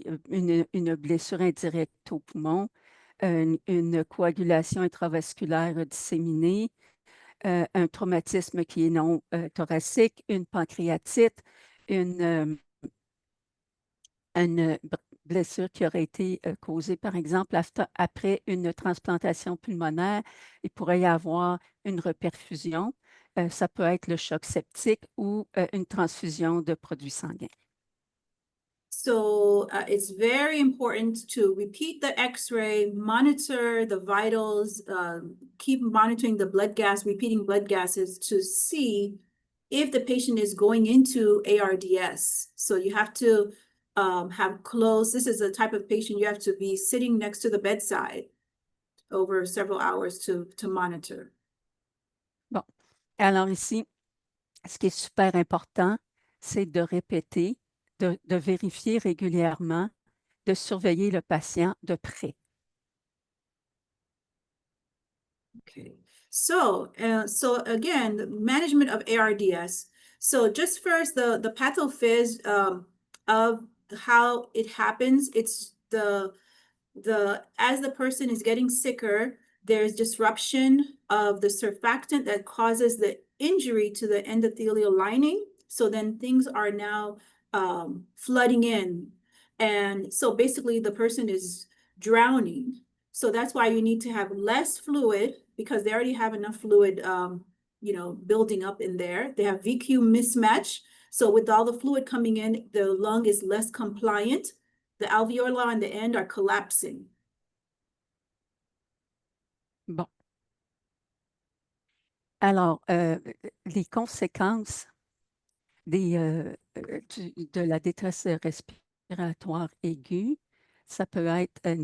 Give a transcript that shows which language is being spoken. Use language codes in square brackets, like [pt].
[fr] une blessure indirecte au poumon, une coagulation intravasculaire disséminée, un traumatisme qui est non thoracique, une pancréatite, une blessure qui aurait été causée, par exemple, après une transplantation pulmonaire. Il pourrait y avoir une reperfusion. Ça peut être le choc septique ou une transfusion de produits sanguins. [en] So it's very important to repeat the X-ray, monitor the vitals, keep monitoring the blood gas, repeating blood gases to see if the patient is going into ARDS. So you have to have close, this is a type of patient you have to be sitting next to the bedside over several hours to monitor. [fr] Bon, alors ici, ce qui est super important, c'est de répéter, de vérifier régulièrement, de surveiller le patient de près. [en] Okay, so again, the management of ARDS. So just first, the pathophys of how it happens. It's as the person is getting sicker, there's disruption of the surfactant that causes the injury to the endothelial lining. So then things are now flooding in, and so basically the person is drowning. So that's why you need to have less fluid, because they already have enough fluid, building up in there. They have VQ mismatch. So with all the fluid coming in, the lung is less compliant. The alveoli on the end are collapsing. [fr] Bon. Alors, les conséquences de la détresse respiratoire aiguë, ça peut être